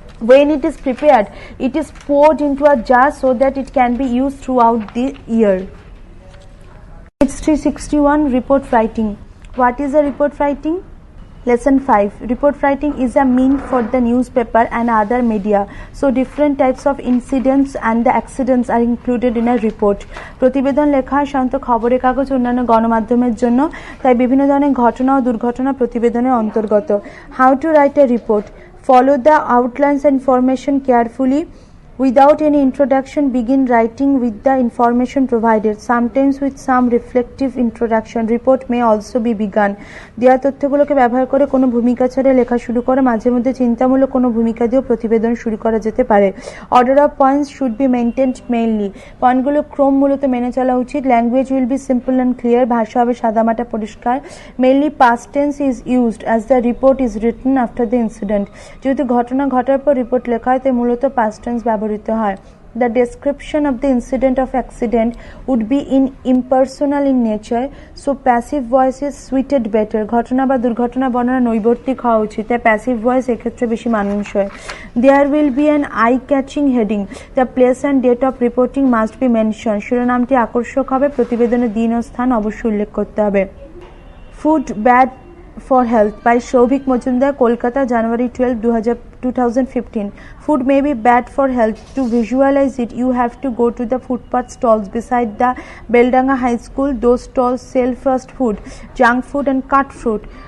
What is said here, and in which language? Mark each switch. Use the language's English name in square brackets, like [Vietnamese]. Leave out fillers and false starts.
[English] When it is prepared, it is poured into a jar so that it can be used throughout the year. Page 361, report writing. What is a report writing? Lesson 5. Report writing is a means for the newspaper and other media. So different types of incidents and the accidents are included in a report. [Bangla] প্রতিবেদন লেখা সাধারণত খবরের কাগজ অন্যান্য গণমাধ্যমের জন্য, তাই বিভিন্ন ধরনের ঘটনা ও দুর্ঘটনা প্রতিবেদনের অন্তর্গত। [English] How to write a report? Follow the outlines and information carefully. Without any introduction, begin writing with the information provided, sometimes with some reflective introduction. Report may also be begun. [Bangla] দেওয়া তথ্যগুলোকে ব্যবহার করে কোনো ভূমিকা ছাড়া লেখা শুরু করে, মাঝে মধ্যে চিন্তামূলক কোনো ভূমিকা দিয়েও প্রতিবেদন শুরু করা যেতে পারে। [English] Order of points should be maintained mainly. [Bangla] পয়েন্টগুলো ক্রম মূলত মেনে চলা উচিত। [English] Language will be simple and clear. [Bangla] ভাষা হবে সাদামাটা পরিষ্কার। [English] Mainly past tense is used as the report is written after the incident. [Bangla] যেহেতু ঘটনা ঘটার পর রিপোর্ট লেখা হয় তাই মূলত past tense ব্যবহৃত হয়। [English] The description of the incident of accident would be in impersonal in nature, so passive voice is suited better. [Bangla] ঘটনা বা দুর্ঘটনা বর্ণনা নৈবর্তিক হওয়া উচিত, তাই প্যাসিভ ভয়েস এক্ষেত্রে বেশি মানানসই। [English] There will be an eye-catching heading. The place and date of reporting must be mentioned. [Bangla] শিরোনামটি আকর্ষক হবে, প্রতিবেদনের দিন ও স্থান অবশ্যই উল্লেখ করতে হবে। [English] Food bad for health by Shobhik Majumdar, Kolkata, January 12, 2015. Food may be bad for health. To visualize it, you have to go to the footpath stalls beside the Beldanga High School. Those stalls sell fast food, junk food and cut fruit.